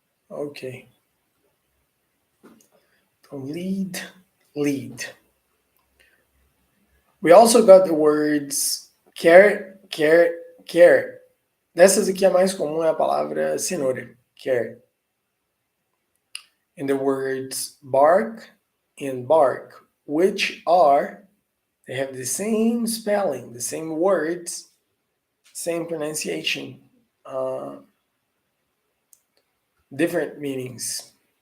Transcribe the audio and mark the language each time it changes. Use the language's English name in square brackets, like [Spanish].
[English] Okay. Lead, lead. We also got the words carrot, carrot, carrot. [Portuguese] Dessas aqui a mais comum é a palavra cenoura, carrot. [English] And the words bark and bark, which are, they have the same spelling, the same words, same pronunciation, different meanings.